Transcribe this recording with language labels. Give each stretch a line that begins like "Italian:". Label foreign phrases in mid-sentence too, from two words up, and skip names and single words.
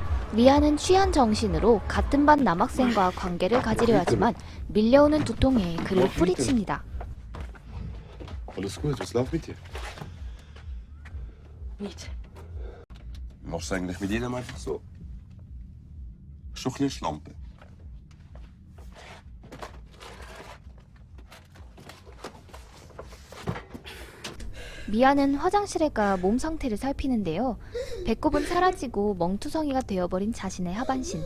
Korean: 미아는 취한 정신으로 같은 반 남학생과 관계를 가지려 하지만 밀려오는 두통에 그를 뿌리칩니다.
German: Alles gut, was läuft mit dir? Nicht. Machst du eigentlich mit jedem einfach so? Schon ein bisschen Schlampe.
Korean: 미아는 화장실에 가 몸 상태를 살피는데요. 배꼽은 사라지고 멍투성이가 되어버린 자신의 하반신.